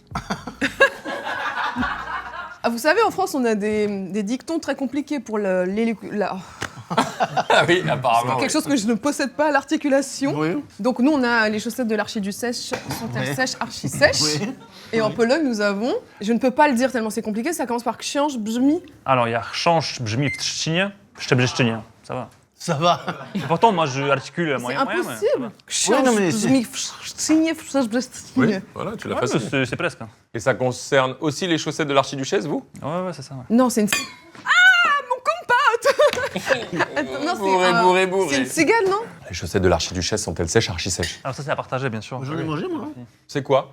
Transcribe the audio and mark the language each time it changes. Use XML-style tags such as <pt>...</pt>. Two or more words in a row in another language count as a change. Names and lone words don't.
<fr>Ah, vous savez, en France, on a des dictons très compliqués pour Ah oui, apparemment. quelque chose que je ne possède pas, l'articulation. Oui. Donc nous, on a les chaussettes de l'archi du sèche, sont-elles Ouais. sèches, archi sèches. Oui. Et en Pologne, nous avons, je ne peux pas le dire tellement c'est compliqué, ça commence par</fr> <pl>książ brzmi.</pl> <fr>Alors il y a</fr> <pl>Change brzmi w trzcinie, Szczebrzeszczynie.</pl> <fr>Ça va. Ça va. Et pourtant moi je articule C'est moyen. moyen, mais ça impossible. va.</fr> <pl>Książ</pl> <fr>non, mais</fr> <pl>brzmi w trzcinie, w Szczebrzeszczynie.</pl> <fr>Oui, voilà, tu l'as Ouais, facile. c'est presque. Et ça concerne aussi les chaussettes de l'archiduchesse, vous? Ouais, c'est ça. Ouais. Non, c'est une. Ah, mon compote. Attends, non, Bourré, bourré. c'est une cigale, non? Les chaussettes de l'archiduchesse sont-elles sèches, archi-sèches? Alors ça c'est à partager bien sûr. J'en ai mangé moi. C'est quoi?</fr>